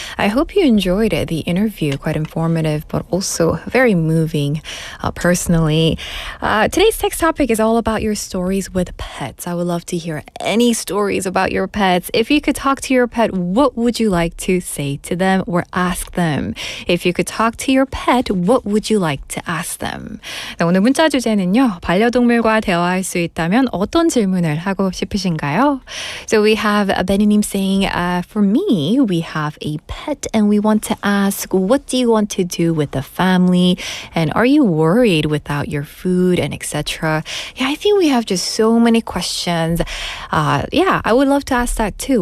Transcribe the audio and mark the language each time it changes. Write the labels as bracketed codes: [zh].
[en] I hope you enjoyed it, the interview, quite informative, but also very moving personally. Today's text topic is all about your stories with pets. I would love to hear any stories about your pets. If you could talk to your pet, what would you like to say to them or ask them? If you could talk to your pet, what would you like to ask them? [ko] 네, 오늘 문자 주제는요. 반려동물과 대화할 수 있다면 어떤 질문을 하고 싶으신가요? [en] So we have Benny님 saying, for me, we have a pet and we want to ask, what do you want to do with the family? And are you worried without your food and etc.? Yeah, I think we have just so many questions. Yeah, I would love to ask that too.